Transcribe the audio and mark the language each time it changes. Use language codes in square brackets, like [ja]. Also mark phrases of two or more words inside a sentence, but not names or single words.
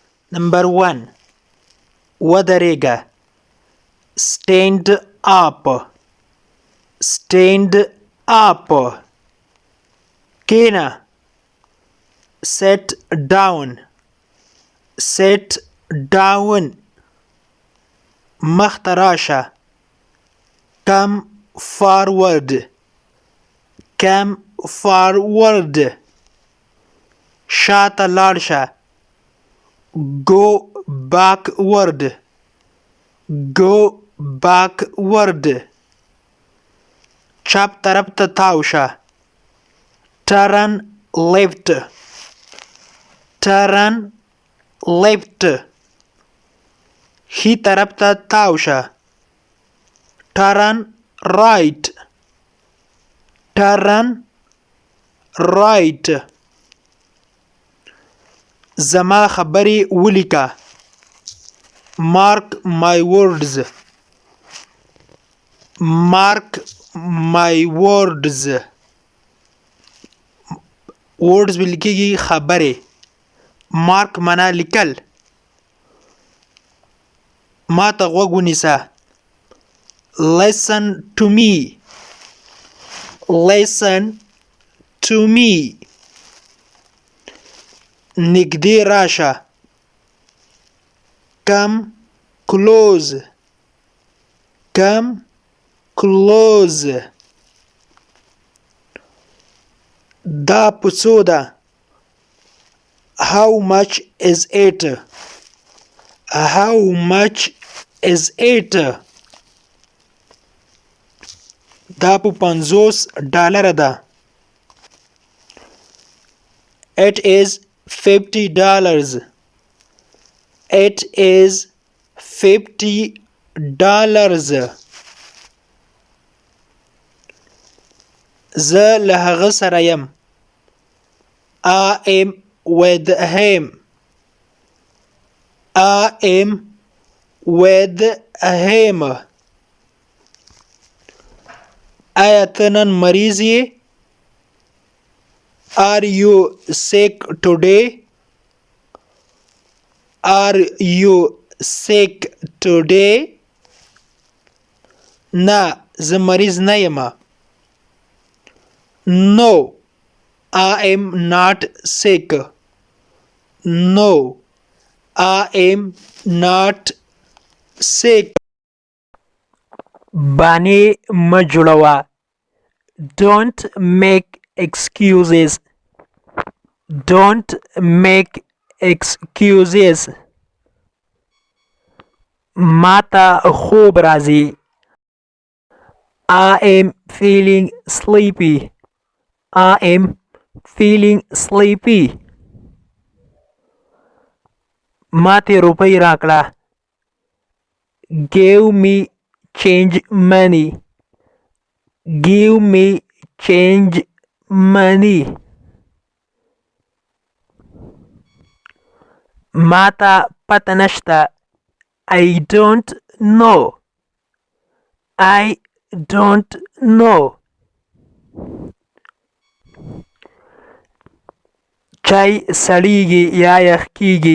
[en] Number 1. ودرېږه. Stand up. Stand up. کېنه. Sit down. Sit down. [ps] مخته راشه. [en] Come forward. Come forward. [ps] شاته لاړ شه. [en] Go backward. Go backward. [ps] چپ طرف ته تاو شه. [en] Turn left. Turn left. [ps] ښي طرف ته تاو شه. [en] Turn right. Turn right. [ps] زما خبرې ولیکه. [en] Mark my words. Mark my words. [ps] words ولیکيږي خبرې. Mark معنا لیکل. ما ته غوږ ونیسه. [en] Listen to me. Listen to me. [ps] نږدې راشه. [en] Come close. Come close. [ps] دا په څو ده. [en] How much is it? How much is it? [ps] دا په $50 ده. [en] It is $50. It is $50. [ps] زه له هغه سره یم. [en] I am with him. I am with him. [ps] آیا ته نن مریض یې؟ [en] Are you sick today? Are you sick today? [ps] نه زه مریض نه یم. [en] No, I am not sick. No, I am not sick. [ps] بانې مه جوړوه. [en] Don't make excuses. Don't make excuses. [ps] ماته خوب راځي. [en] I am feeling sleepy. I am feeling sleepy. [ps] ماته روپۍ راکړه. [en] Give me change money. Give me change money. [ps] ماته پته نشته. [en] I don't know. I don't know. [ps] چای سړیږي یا یخ کیږي.